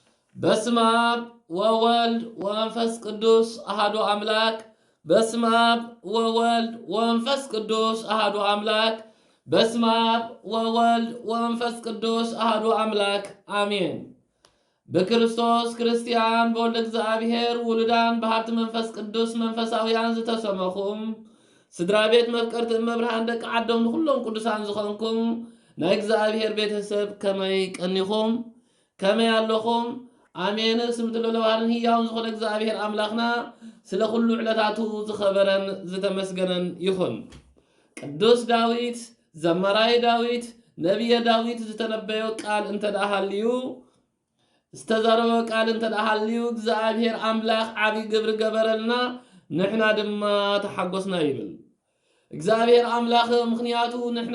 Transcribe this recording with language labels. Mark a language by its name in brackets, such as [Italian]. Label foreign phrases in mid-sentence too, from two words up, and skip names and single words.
[Geez] በስመ አብ ወወልድ ወመንፈስ ቅዱስ አሐዱ አምላክ። በስመ አብ ወወልድ ወመንፈስ ቅዱስ አሐዱ አምላክ። በስመ አብ ወወልድ ወመንፈስ ቅዱስ አሐዱ አምላክ አሜን። [Tigrinya] በክርስቶስ ክርስቲያን በወልደ እግዚአብሔር ውሉዳን በሀብት መንፈስ ቅዱስ መንፈሳውያን ዝተሰመኹም ስድራ ቤት መፍቀርቲ እመብርሃን ደቂ ዓዶም ንኩሎም ቅዱሳን ዝኾንኩም ናይ እግዚአብሔር ቤተሰብ ከመይ ቀኒኹም ከመይ ኣለኹም? አሜን። ስምት ለለዋን ህያውን ዝኾነ እግዚአብሔር አምላኽና ስለ ኩሉ ዕለታቱ ዝኸበረን ዝተመስገነን ይኹን። ቅዱስ ዳዊት ዘመራይ ዳዊት ነቢየ ዳዊት ዝተነበዮ ቃል እንተዳሃልዩ ዝተዛረበ ቃል እንተዳሃልዩ እግዚአብሔር አምላኽ ዓብይ ግብሪ ገበረልና ንሕና ድማ ተሓጎስና ይብል። እግዚአብሔር አምላኽ ምክንያቱ ንሕና